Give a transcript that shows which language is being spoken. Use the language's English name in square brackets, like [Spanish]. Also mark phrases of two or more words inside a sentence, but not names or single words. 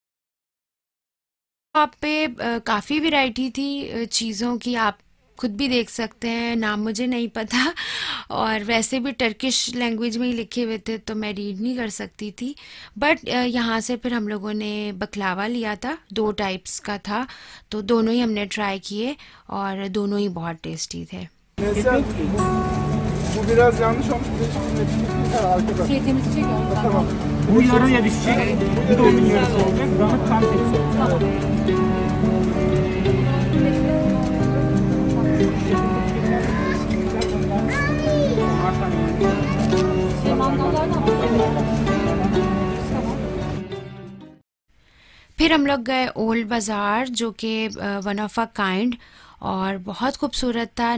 [Hindi] आप पे काफ़ी वैरायटी थी चीज़ों की, आप खुद भी देख सकते हैं। नाम मुझे नहीं पता और वैसे भी [English] Turkish language [Hindi] में ही लिखे हुए थे तो मैं रीड नहीं कर सकती थी। बट यहाँ से फिर हम लोगों ने बकलावा लिया था, 2 टाइप्स का था, तो दोनों ही हमने ट्राई किए और दोनों ही बहुत टेस्टी थे। [Turkish] Mesela bu biraz yanlış olmuş. Bir de şimdi arkadaş. Temizleyecek onu. Tamam. Bu yarıya düşecek. Bu da onun yarısı olacak. Buranın tam tersi. [Hindi] फिर हम लोग गए ओल्ड बाज़ार, जो कि [English] one of a kind [Hindi] और बहुत खूबसूरत था।